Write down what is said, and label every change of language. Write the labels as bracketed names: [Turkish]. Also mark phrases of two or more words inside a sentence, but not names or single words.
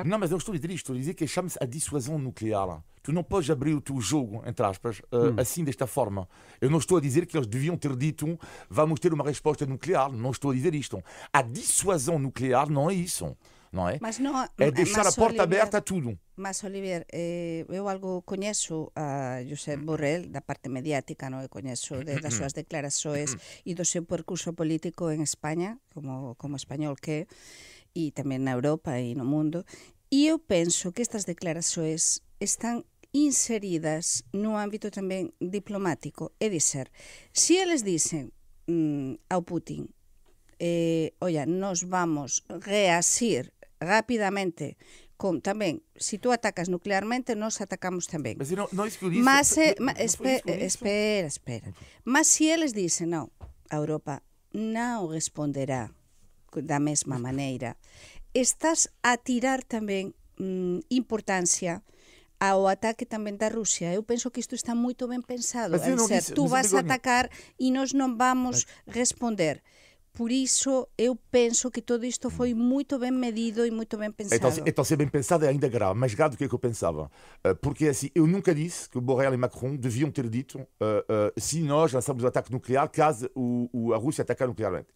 [Portuguese] Não, mas eu não estou a dizer isto. Estou a dizer que chama-se a dissuasão nuclear. Tu não podes abrir o teu jogo, entre aspas, assim, desta forma. Eu não estou a dizer que eles deviam ter dito vamos ter uma resposta nuclear. Não estou a dizer isto. A dissuasão nuclear não é isso. Não é? Mas não, é deixar a porta aberta a tudo. Mas, Olivier, [Galician] eu algo coñezo a Josep Borrell da parte mediática, non? Eu coñezo das súas declarações e do seu percurso político en España, como español que é, e tamén na Europa e no mundo. E eu penso que estas declarações están inseridas no ámbito tamén diplomático. É dizer, se eles dicen ao Putin olla, nos vamos reasir rapidamente tamén, se tú atacas nuclearmente, nos atacamos tamén. [Portuguese] Mas não é isso que eu disse. Mas, espera. [Galician] Mas se eles dicen, non, a Europa non responderá da mesma maneira, estás a tirar tamén importancia ao ataque tamén da Rusia. Eu penso que isto está moito ben pensado. Tú vas a atacar e nós non vamos responder. [Portuguese] Por isso, eu penso que todo isto foi muito bem medido e muito bem pensado. Então, ser bem pensado é ainda grave, mais grave do que eu pensava. Porque, assim, eu nunca disse que Borrell e Macron deviam ter dito se nós lançamos o ataque nuclear caso a Rússia atacar nuclearmente.